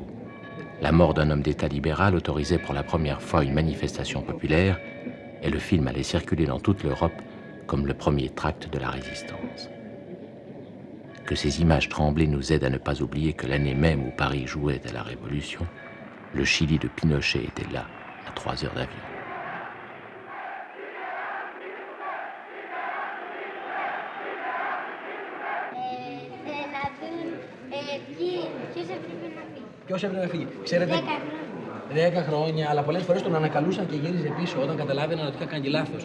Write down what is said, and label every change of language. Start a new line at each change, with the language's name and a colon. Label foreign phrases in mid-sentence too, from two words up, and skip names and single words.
French: La mort d'un homme d'État libéral autorisait pour la première fois une manifestation populaire, et le film allait circuler dans toute l'Europe comme le premier tract de la résistance. Que ces images tremblées nous aident à ne pas oublier que l'année même où Paris jouait à la Révolution, le Chili de Pinochet était là, à 3 heures d'avion.
Greek: Ποιος έπρεπε να φύγει. Ξέρετε, 10 χρόνια, αλλά πολλές φορές τον ανακαλούσαν και γύριζε πίσω όταν καταλάβαιναν ότι είχα κάνει λάθος.